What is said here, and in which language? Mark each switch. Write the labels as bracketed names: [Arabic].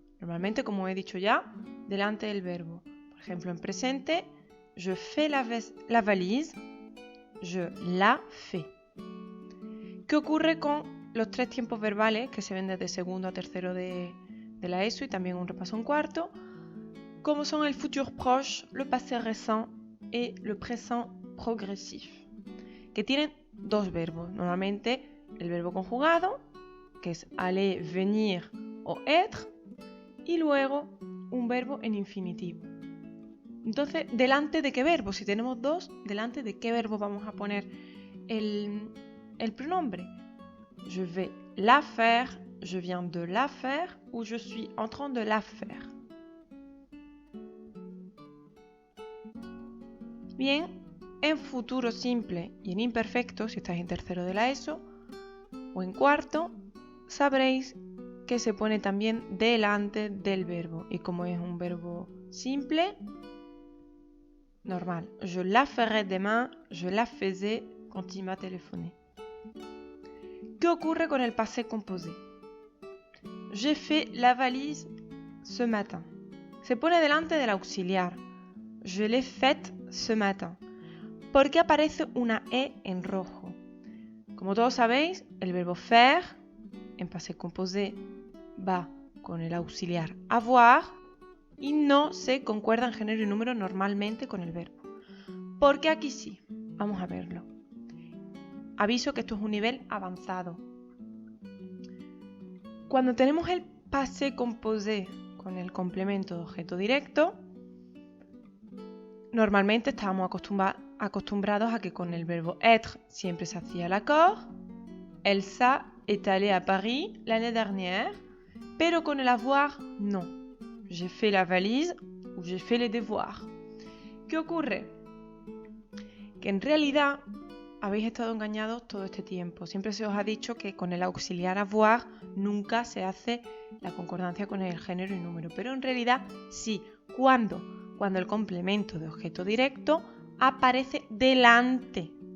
[Spanish] Normalmente, como he dicho ya, delante del verbo. Por ejemplo, en presente, [French] je fais la valise. Je la fais. [Spanish] ¿Qué ocurre con los tres tiempos verbales que se ven desde segundo a tercero de la ESO y también un repaso en cuarto? Como son el futur proche, le passé récent y le présent progressif, que tienen dos verbos. Normalmente el verbo conjugado, que es aller, venir o être, y luego un verbo en infinitivo. Entonces, ¿delante de qué verbo? Si tenemos dos, ¿delante de qué verbo vamos a poner el pronombre? [French] Je vais la faire, je viens de la faire ou je suis en train de la faire. [Spanish] Bien, en futuro simple y en imperfecto, si estáis en tercero de la ESO o en cuarto, sabréis que se pone también delante del verbo. Y como es un verbo simple, normal. [French] Je la ferai demain, je la faisais quand il m'a téléphoné. [Spanish] ¿Qué ocurre con el passé composé? [French] J'ai fait la valise ce matin. [Spanish] Se pone delante del auxiliar. [French] Je l'ai faite ce matin. [Spanish] ¿Por qué aparece una E en rojo? Como todos sabéis, el verbo faire en passé composé va con el auxiliar avoir y no se concuerda en género y número normalmente con el verbo. ¿Por qué aquí sí? Vamos a verlo. Aviso que esto es un nivel avanzado. Cuando tenemos el passé composé con el complemento de objeto directo, normalmente estábamos acostumbrados a que con el verbo être siempre se hacía l'accord. [French] Elsa est allée à Paris l'année dernière, [Spanish] pero con el avoir, no. [French] J'ai fait la valise ou j'ai fait les devoirs. [Spanish] ¿Qué ocurre? Que en realidad habéis estado engañados todo este tiempo. Siempre se os ha dicho que con el auxiliar avoir nunca se hace la concordancia con el género y número. Pero en realidad sí. ¿Cuándo? Cuando el complemento de objeto directo aparece delante.